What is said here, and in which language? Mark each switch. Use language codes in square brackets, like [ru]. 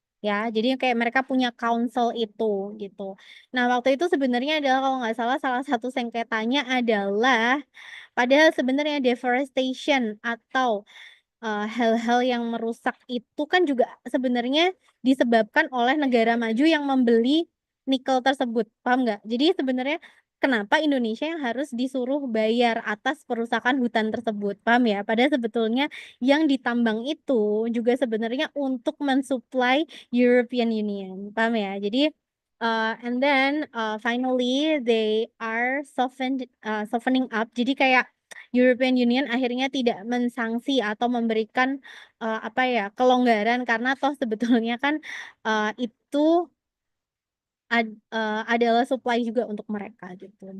[id] Ya, jadi kayak mereka punya council itu gitu. Nah, waktu itu sebenarnya adalah kalau nggak salah salah satu sengketanya adalah padahal sebenarnya deforestation atau hal-hal yang merusak itu kan juga sebenarnya disebabkan oleh negara maju yang membeli nikel tersebut, paham nggak? Jadi sebenarnya kenapa Indonesia yang harus disuruh bayar atas perusakan hutan tersebut, paham ya? Padahal sebetulnya yang ditambang itu juga sebenarnya untuk mensuplai European Union, paham ya? Jadi [en] and then finally they are softening up. [id] Jadi kayak European Union akhirnya tidak mensanksi atau memberikan apa ya, kelonggaran karena toh sebetulnya kan itu adalah supply juga untuk mereka gitu.